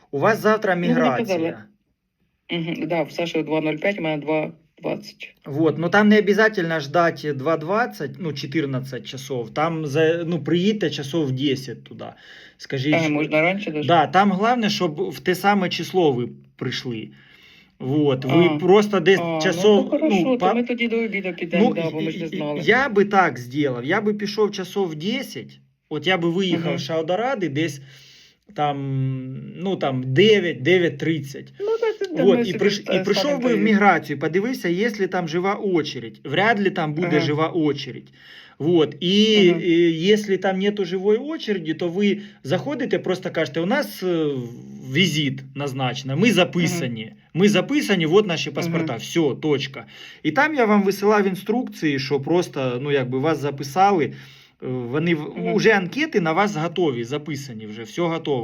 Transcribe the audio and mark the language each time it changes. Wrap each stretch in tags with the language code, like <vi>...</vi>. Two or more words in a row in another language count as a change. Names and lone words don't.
<uk>У вас завтра Ну, вони казали. міграція. Угу, да, в Саші 2.05, у мене 2.20.</uk> <ru>Вот, но там не обязательно ждать 2.20, ну, 14 часов.</ru> <uk>Там, ну, приїдьте часов 10 туди. Скажіть, Можна раніше даже? да, там головне, щоб в те саме число ви прийшли. Вот, ви А. просто десь часов...</uk> <ru>Ну, хорошо, то по-</ru> <uk>ми тоді до обіду підемо, да, бо ми ж не знали. Я би так зробив, я би пішов часов 10, от я би виїхав Мгм. з Шаудоради десь там, ну, там 9-9:30. Ну, так, Вот, і прийшов би в міграцію, подивився, є ли там жива очередь. Вряд ли там буде Ага. жива очередь. Вот. І Ага. якщо там нету живої очереді, то ви заходите, просто кажете, у нас візит назначено, ми записані. Ми записані, от наші паспорта, все, точка. І там я вам висилав інструкції, що просто, ну, якби вас записали, вони вже анкети на вас готові, записані вже, все готове.</uk>